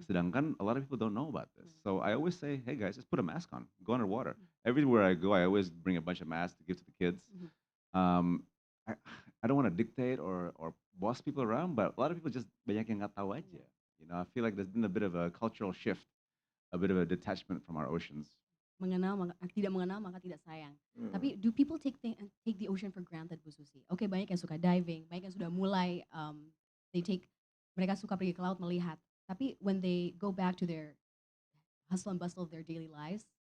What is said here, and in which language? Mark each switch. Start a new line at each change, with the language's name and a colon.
Indonesian: Sedangkan
English: a lot of people don't know about this. So I always say, hey guys, just put a mask on, go underwater. Everywhere I go, I always bring a bunch of masks to give to the kids. I don't want to dictate or boss people around, but a lot of people just
Indonesian: banyak yang nggak tahu aja.
English: I feel like there's been a bit of a cultural shift, a bit of a detachment from our oceans.
Indonesian: Tidak mengenal maka tidak sayang. Tapi
English: do people take the ocean for granted, Bu Susi?
Indonesian: Oke, banyak yang suka diving, banyak yang sudah mulai mereka suka pergi ke laut melihat. Tapi
English: when they go back to their hustle and bustle of their daily lives,